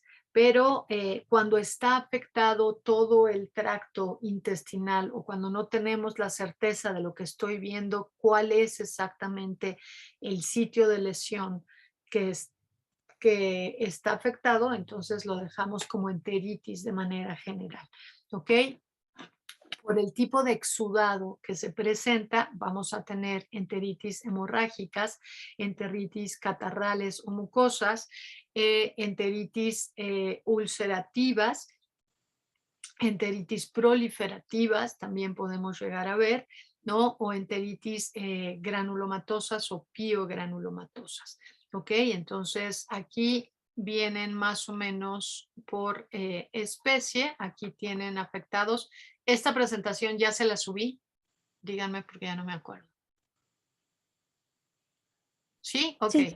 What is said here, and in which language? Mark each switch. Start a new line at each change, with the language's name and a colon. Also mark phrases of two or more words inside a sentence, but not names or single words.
Spanish: Pero cuando está afectado todo el tracto intestinal o cuando no tenemos la certeza de lo que estoy viendo, cuál es exactamente el sitio de lesión que, que está afectado, entonces lo dejamos como enteritis de manera general. ¿Ok? Por el tipo de exudado que se presenta, vamos a tener enteritis hemorrágicas, enteritis catarrales o mucosas, enteritis ulcerativas, enteritis proliferativas, también podemos llegar a ver, ¿no? O enteritis granulomatosas o piogranulomatosas. ¿Ok? Entonces aquí vienen más o menos por especie. Aquí tienen afectados. Esta presentación ya se la subí. Díganme porque ya no me acuerdo. ¿Sí? Ok, Sí,